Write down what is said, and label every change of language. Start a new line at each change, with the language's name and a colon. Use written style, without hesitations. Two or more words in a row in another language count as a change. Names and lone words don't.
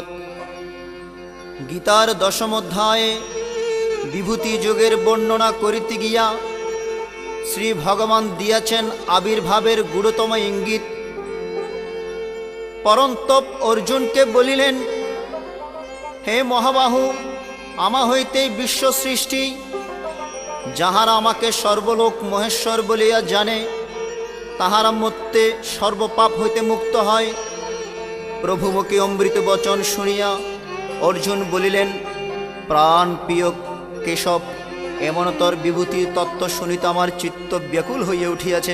Bangla: গীতার দশম অধ্যায়ে বিভূতি যোগের বর্ণনা করিতে গিয়া শ্রী ভগবান দিয়াছেন আবির্ভাবের গুরুতম ইঙ্গিত। পরন্তপ অর্জুন কে বলিলেন, হে মহাবাহু, আমা হইতে বিশ্ব সৃষ্টি, যাহারা আমাকে সর্বলোক মহেশ্বর বলিয়া জানে, তাহারা মধ্যে সর্বপাপ হইতে মুক্ত হয়। প্রভুমুখে অমৃত বচন শুনিয়া অর্জুন বলিলেন, প্রাণ প্রিয় কেশব, এমনতর বিভূতি তত্ত্ব শুনিতে আমার চিত্ত ব্যাকুল হইয়া উঠিয়াছে।